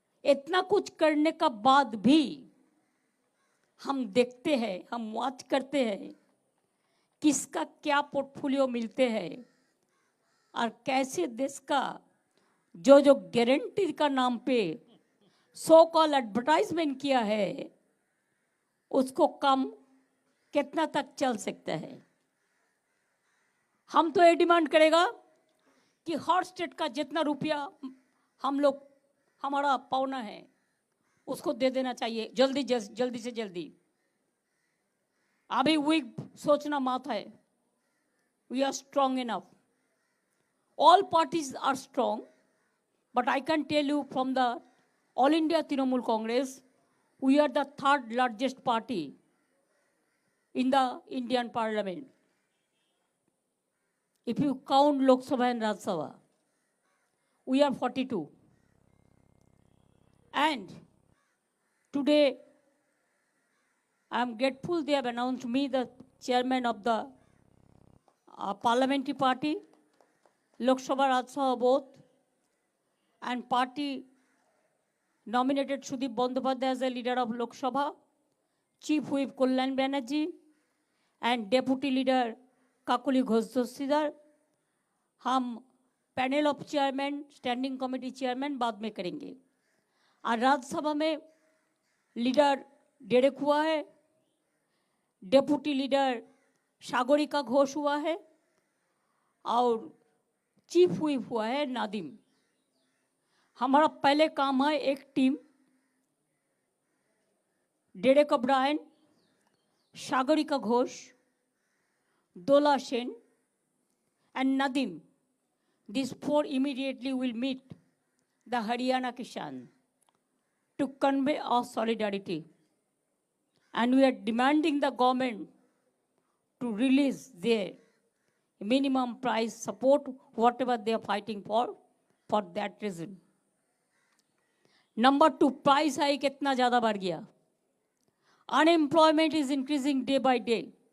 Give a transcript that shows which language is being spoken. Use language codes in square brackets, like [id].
[hi] इतना कुछ करने का बाद भी हम देखते हैं, हम वॉच करते हैं किसका क्या पोर्टफोलियो मिलते हैं, और कैसे देश का जो गारंटी का नाम पे सो कॉल एडवर्टाइजमेंट किया है उसको कम कितना तक चल सकता है। हम तो ये डिमांड करेगा कि हर स्टेट का जितना रुपया हम लोग हमारा पावना है उसको दे देना चाहिए जल्दी से जल्दी। अभी वीक सोचना मत है, [en] We are strong enough, all parties are strong, but I can tell you from the All India Trinamool Congress, we are the 3rd largest party in the Indian Parliament. If you count Lok Sabha and Rajya Sabha, we are 42. And today, I am grateful they have announced me the chairman of the parliamentary party, Lok Sabha, Rajya Sabha both, and party nominated Sudeep Bandyopadhyay as the leader of Lok Sabha, Chief Whip Kalyan Banerjee, and Deputy Leader Kakuli Ghosh Dossidar. [hi] हम panel of chairman, standing committee chairman बाद में करेंगे। और राज्यसभा में leader Derek हुआ है, deputy leader Sagarika Ghosh हुआ है, और चीफ व्हिप हुआ है नादिम। हमारा पहले काम है एक team, Derek O'Brien, Sagarika Ghosh, [en] Dola Sen, and Nadim. These four immediately will meet the Haryana Kisan to convey our solidarity. And we are demanding the government to release their minimum price support, whatever they are fighting for that reason. Number two, [hi] price hike इतना ज़्यादा बढ़ गया. [en] Unemployment is increasing day by day.